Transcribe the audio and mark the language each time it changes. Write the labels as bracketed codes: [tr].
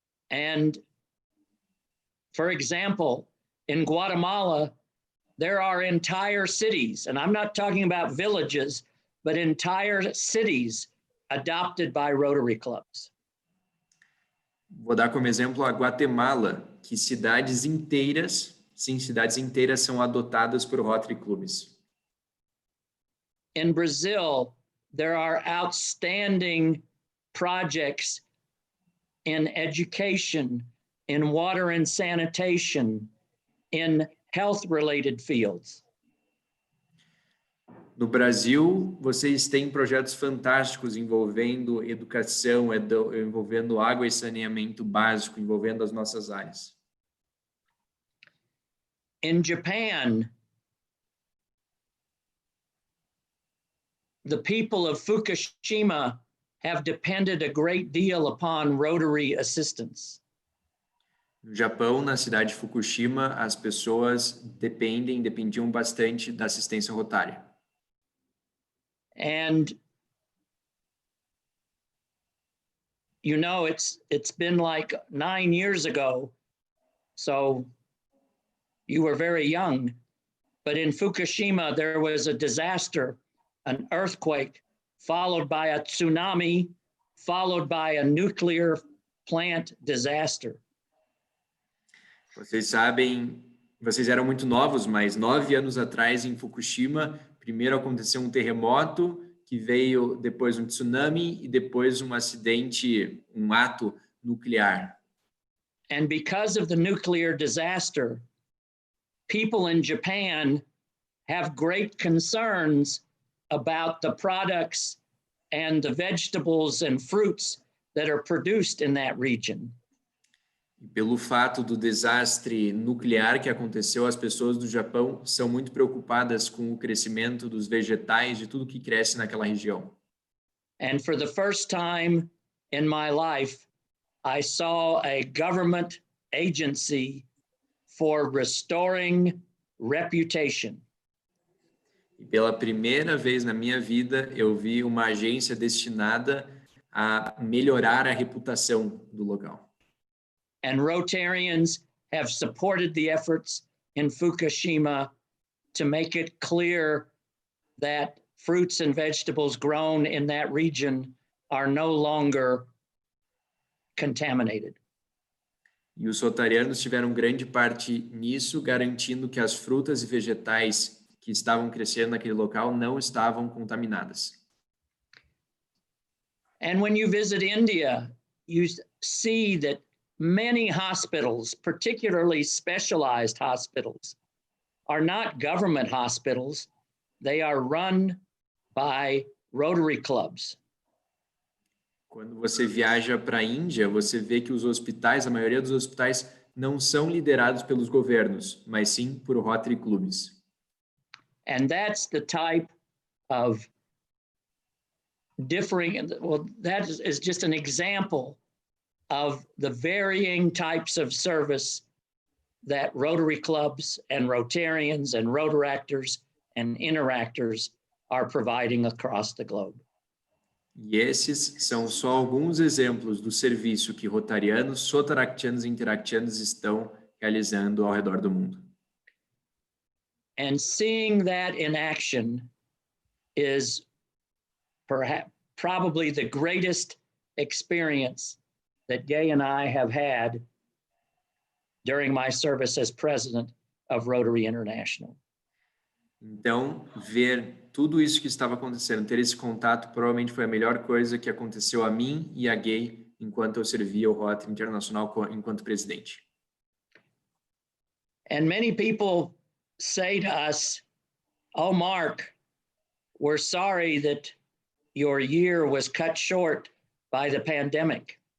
[en] And for example, in Guatemala, there are entire cities, and I'm not talking about villages, but entire cities adopted by Rotary clubs. [pt] Vou dar como exemplo a Guatemala, que cidades inteiras são adotadas por Rotary clubes. [en] In Brazil, there are outstanding projects in education, in water and sanitation, in health-related fields. [pt] No Brasil, vocês têm projetos fantásticos envolvendo educação, envolvendo água e saneamento básico, envolvendo as nossas áreas. [en] In Japan, the people of Fukushima have depended a great deal upon Rotary assistance. [pt] No Japão, na cidade de Fukushima, as pessoas dependiam bastante da assistência rotária. [en] And you know, it's been like 9 years ago, so you were very young, but in Fukushima, there was a disaster, an earthquake, followed by a tsunami, followed by a nuclear plant disaster. [pt] Vocês sabem, vocês eram muito novos, mas 9 anos atrás em Fukushima, primeiro aconteceu um terremoto, que veio depois um tsunami e depois um acidente, um ato nuclear. [en] And because of the nuclear disaster, people in Japan have great concerns about the products and the vegetables and fruits that are produced in that region. [pt] E pelo fato do desastre nuclear que aconteceu, as pessoas do Japão são muito preocupadas com o crescimento dos vegetais, de tudo que cresce naquela região. [en] And for the first time in my life, I saw a government agency for restoring reputation. [pt] E pela primeira vez na minha vida, eu vi uma agência destinada a melhorar a reputação do local. [en] And Rotarians have supported the efforts in Fukushima to make it clear that fruits and vegetables grown in that region are no longer contaminated. [pt] E os rotarianos tiveram grande parte nisso, garantindo que as frutas e vegetais que estavam crescendo naquele local não estavam contaminadas. [en] And when you visit India, you see that many hospitals, particularly specialized hospitals, are not government hospitals. They are run by Rotary clubs. [pt] Quando você viaja para a Índia, você vê que os hospitais, a maioria dos hospitais, não são liderados pelos governos, mas sim por Rotary clubes. [en] And that's the type of differing, well, that is just an example of the varying types of service that Rotary clubs and Rotarians and Rotaractors and Interactors are providing across the globe. [pt] E esses são só alguns exemplos do serviço que rotarianos, sotaractianos e interactianos estão realizando ao redor do mundo. [en] And seeing that in action is perhaps probably the greatest experience that Gay and I have had during my service as president of Rotary International. [pt] Então, ver tudo isso que estava acontecendo, ter esse contato, provavelmente foi a melhor coisa que aconteceu a mim e a Gay enquanto eu servia o Rotary Internacional enquanto presidente. [en] And many people say to us, "Oh, Mark, we're sorry that your year was cut short by the pandemic."